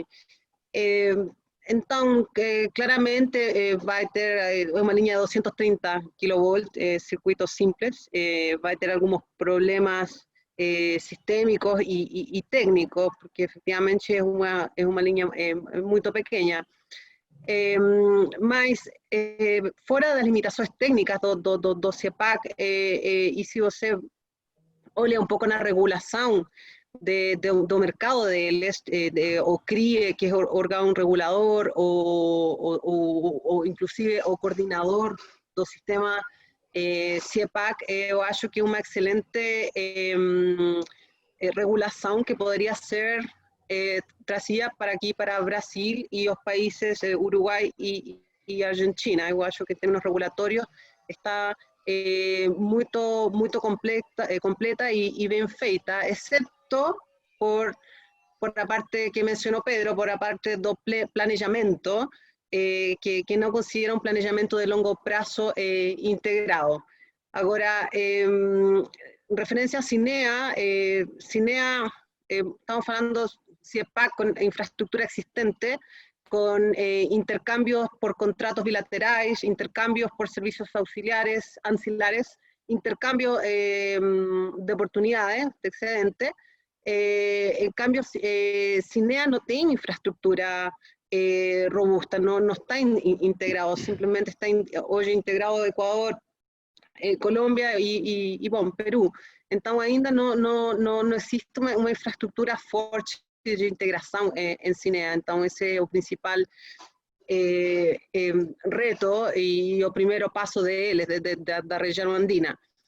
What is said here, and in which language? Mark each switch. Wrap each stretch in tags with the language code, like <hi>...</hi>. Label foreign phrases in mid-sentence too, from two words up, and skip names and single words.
<pt>Então, claramente, vai ter uma linha de 230 kV, circuitos simples, vai ter alguns problemas sistêmicos e técnicos, porque efetivamente é uma linha muito pequena. Mas, fora das limitações técnicas do CIEPAC, e se você olha um pouco na regulação do mercado o CRIE,</pt> <es>que es órgano regulador, o inclusive o coordinador del sistema</es> <pt>CIEPAC, eu acho que é uma excelente regulação que poderia ser trazida para aqui, para Brasil e os países Uruguai e Argentina. Eu acho que em termos regulatórios está muito completa e bem feita, exceto por a parte que mencionou Pedro, por a parte do planejamento, que não considera um planejamento de longo prazo integrado. Agora, referência a CINEA, estamos falando</pt> <es>CIEPAC con infraestructura existente, con intercambios por contratos bilaterales, intercambios por servicios ancilares, intercambio de oportunidades, de excedente. En cambio, CINEA no tiene infraestructura robusta, no está integrado, simplemente está hoy integrado Ecuador,</es> <pt>Colômbia e bom, Peru. Então, ainda não existe uma infraestrutura forte de integração em CINEA. Então, esse é o principal reto e o primeiro passo deles, da região andina.</pt>